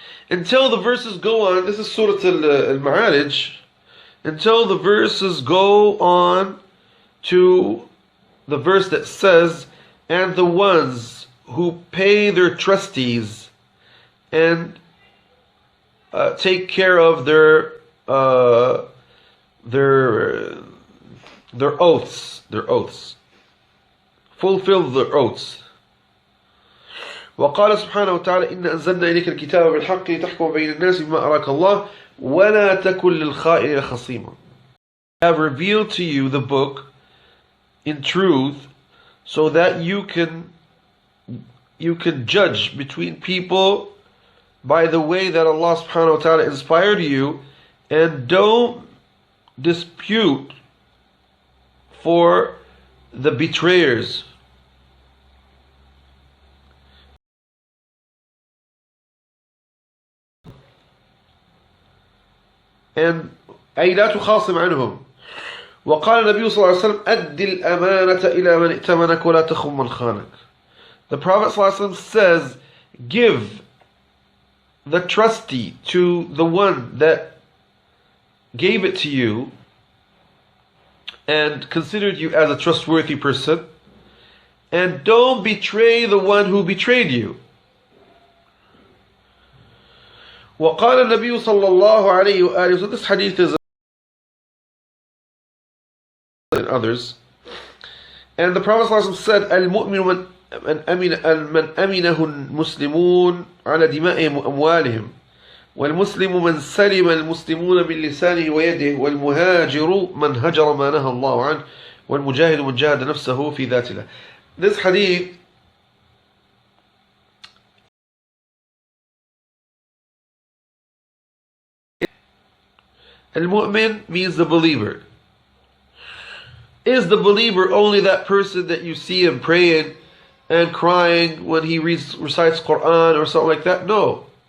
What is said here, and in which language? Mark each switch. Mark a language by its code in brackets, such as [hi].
[en] Until the verses go on, this is Surah Al-Ma'arij, until the verses go on to the verse that says, and the ones who pay their trustees and take care of their oaths, fulfill their oaths. [ar] وقال سبحانه وتعالى إن أنزلنا إليك الكتاب بالحق لتحكم بين الناس بما أراك الله ولا تكن للخائنين خصيما. [en] I have revealed to you the book in truth so that you can judge between people by the way that Allah subhanahu wa ta'ala inspired you, and don't dispute for the betrayers. [ar] And أي لا تخاصم عنهم. وقال النبي صلى الله عليه وسلم أد الأمانة إلى من ائتمنك ولا تخن من خانك. [en] The Prophet [ar] صلى الله عليه وسلم [en] says, give the trustee to the one that gave it to you and considered you as a trustworthy person, and don't betray the one who betrayed you. [ar] وقال النبي صلى الله عليه وآله. [en] So this hadith is and others. And the Prophet ﷺ said, [ar] المؤمن من أمنه المسلمون على دمائهم وأموالهم والمسلم من سلم المسلمون من لسانه ويده والمهاجر من هجر ما نهى الله عنه والمجاهد من جاهد نفسه في ذات الله. [en] This hadith Al-Mu'min means the believer. Is the believer only that person that you see him praying and crying when he recites Quran or something like that? No.